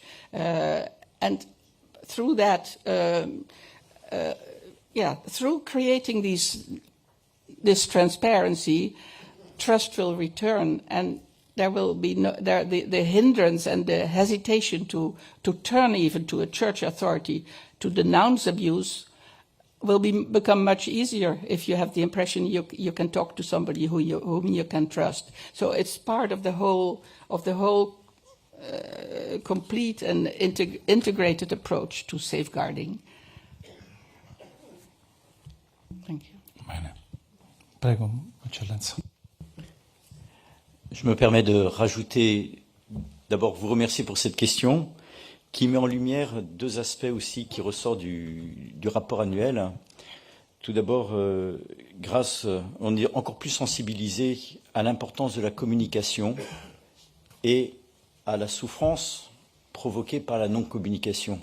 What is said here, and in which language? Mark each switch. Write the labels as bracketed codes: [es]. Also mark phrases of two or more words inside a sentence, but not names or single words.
[en] And through that, through creating this transparency, trust will return, and there will be the hindrance and the hesitation to turn even to a church authority to denounce abuse will become much easier if you have the impression you can talk to somebody whom you can trust. So it's part of the whole complete and integrated approach to safeguarding. Thank you. [it] Bene. Prego, Eccellenza. [fr] Je me permets de rajouter, d'abord vous remercier pour cette question qui met en lumière 2 aspects aussi qui ressortent du rapport annuel. Tout d'abord, on est encore plus sensibilisé à l'importance de la communication et à la souffrance provoquée par la non-communication.